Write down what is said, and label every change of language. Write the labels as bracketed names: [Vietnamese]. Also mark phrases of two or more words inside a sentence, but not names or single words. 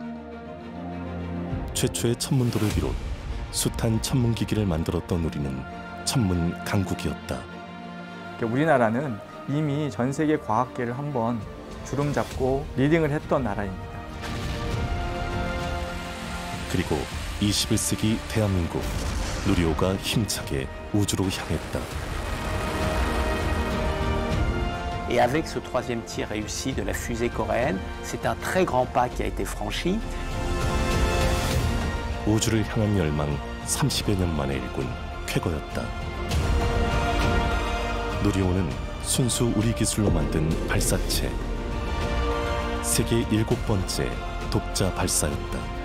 [Korean] 최초의 천문도를 비롯 숱한 천문기기를 만들었던 우리는 천문 강국이었다. 우리나라는 이미 전 세계 과학계를 한번 주름잡고 리딩을 했던 나라입니다. 그리고 21세기 대한민국, 누리호가 힘차게 우주로 향했다. [French] Et avec ce troisième tir réussi de la fusée coréenne, c'est un très grand pas qui a été franchi. [Korean] 우주를 향한 열망 30여 년 만에 일군 쾌거였다. 누리호는 순수 우리 기술로 만든 발사체, 세계 7번째 독자 발사였다.